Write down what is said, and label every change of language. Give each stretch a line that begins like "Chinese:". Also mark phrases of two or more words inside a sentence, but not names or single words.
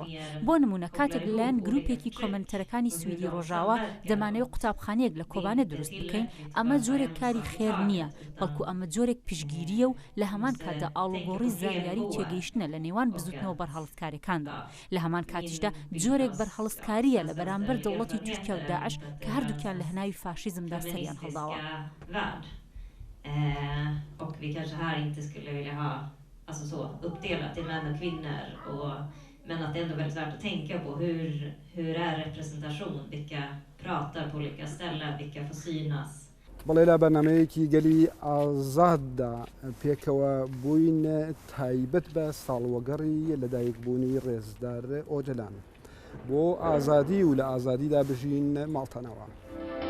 Central Kurdish: بۆ نمونە کاتێک لەلایەن گروپێکی کۆمەنتەرەکانی سویدی ڕۆژاوا دەمانەوێت قوتابخانەیەک لە کۆبانە دروست بکەین، ئەمە جۆرێک کاری خێر نییە، بەڵکو ئەمە جۆرێک پشگیریە و لە هەمان کاتدا ئاڵوگۆڕی زانیاری تێگەیشتنە لە نێوان بزوتنەوە بەرهەڵستکاریەکاندا. لە هەمان کاتیشدا جۆرێک بەرهەڵستکاریە لە بەرامبەر دەوڵەتی تورکیا و داعش کە هەردووکیان لە هەناوی فاشیزمدا سەریان هەڵداوە.
Swedish: Och vi kanske här inte skulle vilja ha alltså så uppdelat i män och kvinnor men att det är ändå väldigt värt att tänka på hur är representation, vilka pratar på olika ställen, vilka får synas.
Central Kurdish: بەڵێ لە بەرنمەیەکی گەلی ئازاددا پێکەوە بووین تایبەت بە ساڵوەگەڕی لەدایکبوونی ڕێزدار ئۆجەلان بۆ ئازادی و لە ئازادیدا بژین ماڵتەنەوە.